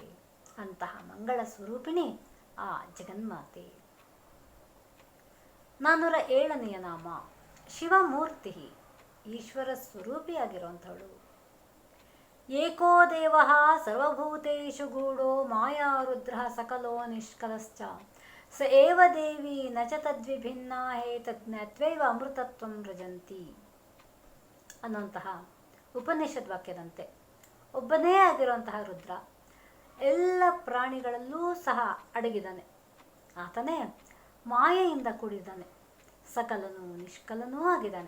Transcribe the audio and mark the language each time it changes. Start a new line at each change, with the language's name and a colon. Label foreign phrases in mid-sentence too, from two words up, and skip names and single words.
Kannada: ಅಂತಹ ಮಂಗಳ ಸ್ವರೂಪಿಣಿ ಆ ಜಗನ್ಮಾತೆ. 407ನೆಯ ನಾಮ ಶಿವಮೂರ್ತಿ, ಈಶ್ವರ ಸ್ವರೂಪಿಯಾಗಿರುವಂಥವಳು.
Sanskrit: ಏಕೋ ದೇವ ಸರ್ವಭೂತೇಷು ಗೂಢೋ ಮಾಯಾ ರುದ್ರ ಸಕಲೋ ನಿಷ್ಕಲಶ್ಚ ಸ ಏವ ದೇವಿ ನ ಚ ತದ್ವಿಭಿನ್ನ ಹೇತಜ್ಞತ್ವೈವ ಅಮೃತತ್ವಂ ವ್ರಜಂತಿ
Kannada: ಅನ್ನುವಂತಹ ಉಪನಿಷದ್ ವಾಕ್ಯದಂತೆ ಒಬ್ಬನೇ ಆಗಿರುವಂತಹ ರುದ್ರ ಎಲ್ಲ ಪ್ರಾಣಿಗಳಲ್ಲೂ ಸಹ ಅಡಗಿದ್ದಾನೆ. ಆತನೇ ಮಾಯೆಯಿಂದ ಕೂಡಿದ್ದಾನೆ, ಸಕಲನೂ ನಿಷ್ಕಲನೂ ಆಗಿದ್ದಾನೆ.